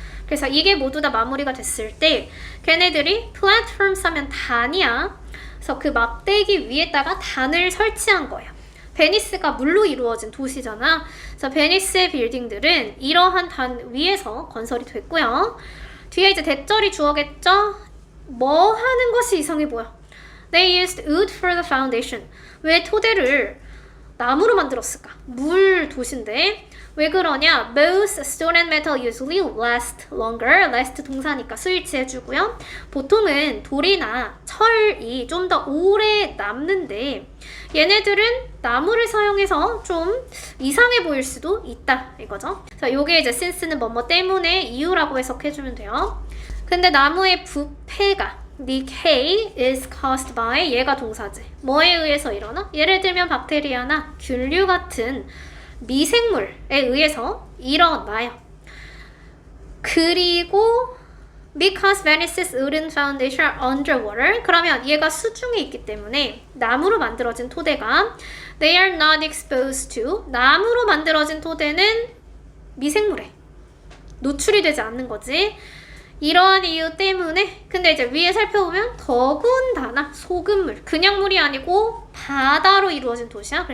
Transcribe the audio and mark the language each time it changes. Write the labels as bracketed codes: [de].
[ko] 그래서 이게 모두 다 마무리가 됐을 때 걔네들이 플랫폼 하면 단이야. 그래서 그 막대기 위에다가 단을 설치한 거예요. 베니스가 물로 이루어진 도시잖아. 그래서 베니스의 빌딩들은 이러한 단 위에서 건설이 됐고요. 뒤에 이제 대절이 주어겠죠? 뭐 하는 것이 이상해 보여. [en] They used wood for the foundation. [ko] 왜 토대를 나무로 만들었을까? 물 도시인데 왜 그러냐? [en] Both stone and metal usually last longer. [ko] last 동사니까 수일치 해주고요. 보통은 돌이나 철이 좀 더 오래 남는데 얘네들은 나무를 사용해서 좀 이상해 보일 수도 있다 이거죠. 자, 요게 이제 since는 뭐뭐 때문에 이유라고 해석해주면 돼요. 근데 나무의 부패가 [en] decay is caused by [ko] 얘가 동사지. 뭐에 의해서 일어나? 예를 들면 박테리아나 균류 같은 미생물에 의해서 일어나요. 그리고 [en] because Venice's wooden foundation are underwater. [ko] 그러면 얘가 수중에 있기 때문에 나무로 만들어진 토대가 [en] they are not exposed to. [ko] 나무로 만들어진 토대는 미생물에 노출이 되지 않는 거지. 이러한 이유 때문에 근데 이제 위에 살펴보면 더군다나 소금물, 그냥 물이 아니고 바다로 이루어진 도시야.